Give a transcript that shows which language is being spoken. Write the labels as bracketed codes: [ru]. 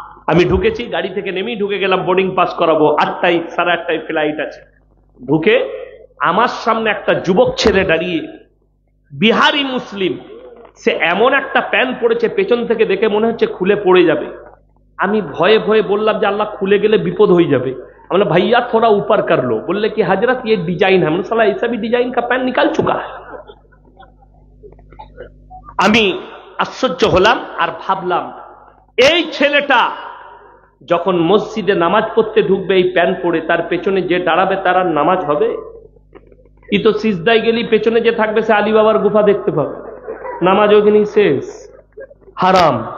[bn] আমি ঢুকেছি, গাড়ি থেকে নেমেই ঢুকে গেলাম, বোর্ডিং পাস করাবো, 8টায় 8:30 ফ্লাইট আছে। ঢুকে আমার সামনে একটা যুবক ছেলে দাঁড়িয়ে, বিহারি মুসলিম, সে এমন একটা প্যান্ট পরেছে পেছন থেকে দেখে মনে হচ্ছে খুলে পড়ে যাবে। আমি ভয়ে ভয়ে বললাম যে আল্লাহ, খুলে গেলে বিপদ হয়ে যাবে। আমরা ভাইয়া [hi] থোড়া উপর कर लो। बोले कि हजरत ये डिजाइन है। साला ऐसा भी डिजाइन का पैंट निकाल चुका है। [bn] আমি আশ্চর্য হলাম আর ভাবলাম, এই ছেলেটা যখন মসজিদে নামাজ পড়তে ঢুকবে এই প্যান্ট পরে, তার পেছনে যে দাঁড়াবে তার আর নামাজ হবে? ই তো সিজদায় গেলি পেছনে যে থাকবে সে আলী বাবার গুফা দেখতে পাবে, নামাজ ওখানেই শেষ, হারাম।